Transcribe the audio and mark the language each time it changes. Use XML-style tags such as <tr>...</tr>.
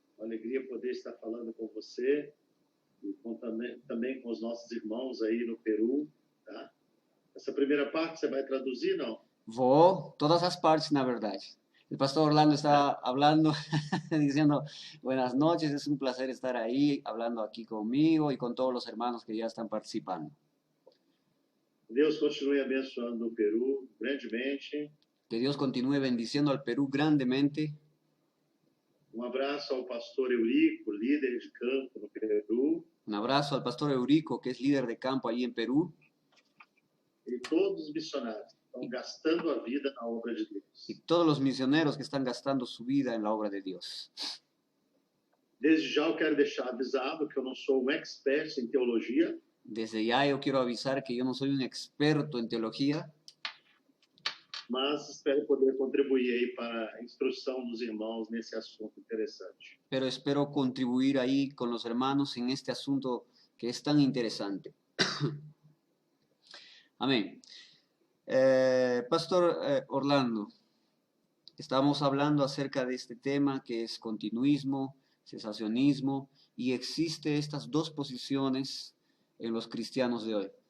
<pt>Uma alegria poder estar falando com você e também com os nossos irmãos aí no Peru, tá? Essa primeira parte você vai traduzir, não? Vou, todas as partes, na verdade.</pt> <es>El pastor Orlando está hablando, diciendo, buenas noches, es un placer estar ahí, hablando aquí conmigo y con todos los hermanos que ya están participando.</es> <pt>Deus continue abençoando o Peru grandemente.</pt> <es>Que Dios continúe bendiciendo al Perú grandemente.</es> <pt>Um abraço ao pastor Eurico, líder de campo no Peru.</pt> <es>Un abrazo al pastor Eurico, que es líder de campo allí en Perú.</es> <pt>E todos os missionários que estão gastando a vida na obra de Deus.</pt> <es>Y todos los misioneros que están gastando su vida en la obra de Dios.</es> <pt>Desde já eu quero deixar avisado que eu não sou um expert em teologia.</pt> <es>Desde ya yo quiero avisar que yo no soy un experto en teología,</es> <pt>mas espero poder contribuir aí para a instrução dos irmãos nesse assunto interessante.</pt> <es>pero espero contribuir ahí con los hermanos en este asunto que es tan interesante. Amén. Pastor Orlando, estamos hablando acerca de este tema que es continuismo, cesacionismo, y existe estas dos posiciones en los cristianos de hoy.</es>